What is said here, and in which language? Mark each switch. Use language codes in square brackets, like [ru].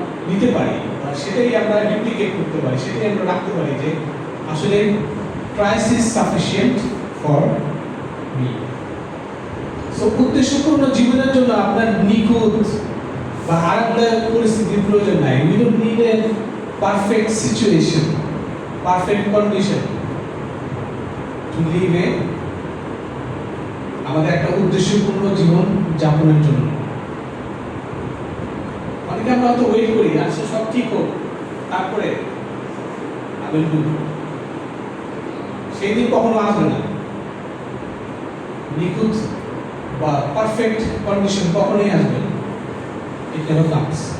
[bn] নিতে পারি বা সেটাই আমরা ডুপ্লিকেট করতে পারি, সেটাই আমরা রাখতে পারি যে আসলে [en] Christ is sufficient for me. [bn] So উদ্দেশ্যপূর্ণ জীবনের জন্য আপনার নিখুঁত বা আরামদায়ক পরিস্থিতির প্রয়োজন নাই। [en] We don't need a perfect situation, perfect condition to live a [bn] আমাদের একটা উদ্দেশ্যপূর্ণ জীবন যাপনের জন্য। অনেকে আমরা তো ওয়েট করি আসলে সব ঠিক হোক তারপরে আমি সেই দিন কখনো আসবে না। নিখুঁত বা পারফেক্ট কন্ডিশন কখনোই আসবে না। [en] It never comes.